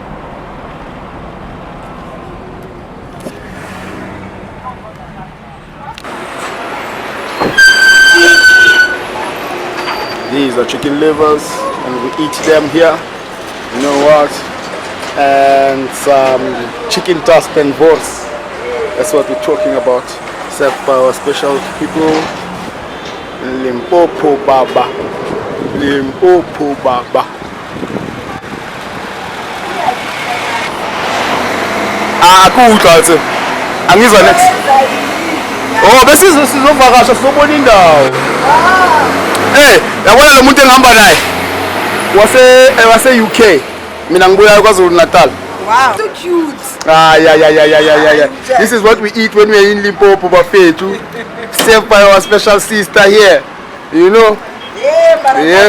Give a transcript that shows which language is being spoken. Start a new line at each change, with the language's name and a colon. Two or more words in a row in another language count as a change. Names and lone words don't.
English: These are chicken livers and we eat them here. You know what? And some chicken toast and balls. That's what we're talking about. Served by our special people.
Zulu: Limpopo Baba. Limpopo Baba. Akukho angizwa next. Oh, bese sizovakasha sobona indawo. Yabona lo muntu engihamba naye. Wase UK. Mina ngibuya kwaZulu Natal.
English: Wow, so cute. Yeah. This is what we eat when we are in Limpopo Bafethu. Served by our special sister here. You know? Yeah, but I yes.